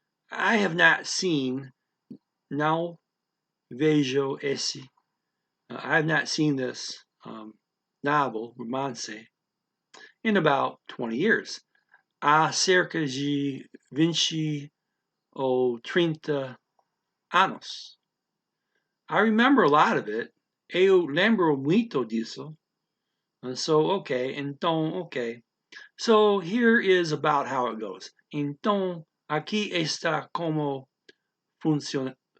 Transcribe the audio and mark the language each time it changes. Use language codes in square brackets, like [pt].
[en] I have not seen, [pt] não vejo esse. [en] I have not seen this novel, romance, in about 20 years. [pt] Há cerca de 20 ou 30 anos. [en] I remember a lot of it. [pt] Eu lembro muito disso. [en] So, okay, então, okay. So, here is about how it goes. [pt] Então, aqui está como funciona.